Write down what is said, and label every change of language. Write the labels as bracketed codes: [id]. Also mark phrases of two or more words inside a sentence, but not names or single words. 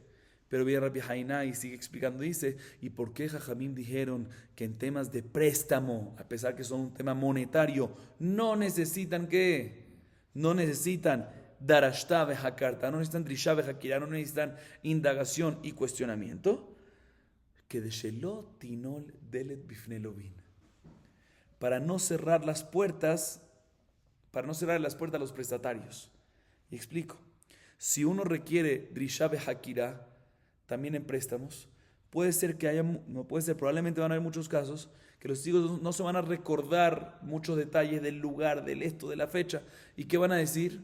[es] Pero viene Rabbi Haina y sigue explicando, dice, ¿y por qué Jajamim dijeron que en temas de préstamo, a pesar que son un tema monetario, no necesitan qué? No necesitan [he] דרשת וחקרת, [es] no necesitan [he] דרישה וחקירה, [es] no necesitan indagación y cuestionamiento? [he] כדי שלא תנעול דלת בפני לווין. [es] Para no cerrar las puertas, a los prestatarios. Y explico. Si uno requiere [he] דרישה וחקירה, [es] también en préstamos, puede ser que haya, no puede ser, probablemente van a haber muchos casos que los testigos no se van a recordar muchos detalles del lugar, del esto, de la fecha, y ¿qué van a decir?